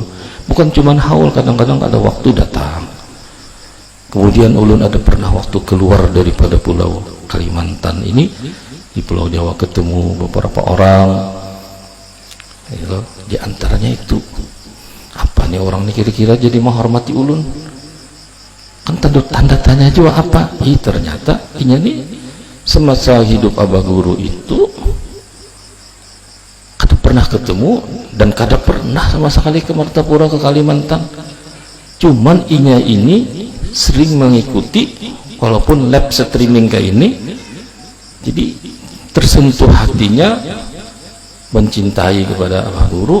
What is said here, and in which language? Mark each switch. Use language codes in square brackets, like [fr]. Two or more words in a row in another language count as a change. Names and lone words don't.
[bjn] Bukan cuman haul, kadang-kadang ada waktu datang. Kemudian ulun ada pernah waktu keluar daripada Pulau Kalimantan ini, di Pulau Jawa ketemu beberapa orang. Di antaranya itu apa nih orang ini kira-kira jadi menghormati ulun? Kan tanda tanya juga apa? Ternyata ini nih semasa hidup Abah Guru itu kada pernah ketemu dan kada pernah sama sekali ke Martapura, ke Kalimantan. Cuman inya ini sering mengikuti walaupun [en] live streaming [bjn] kayak ini, jadi tersentuh hatinya mencintai kepada Abah Guru.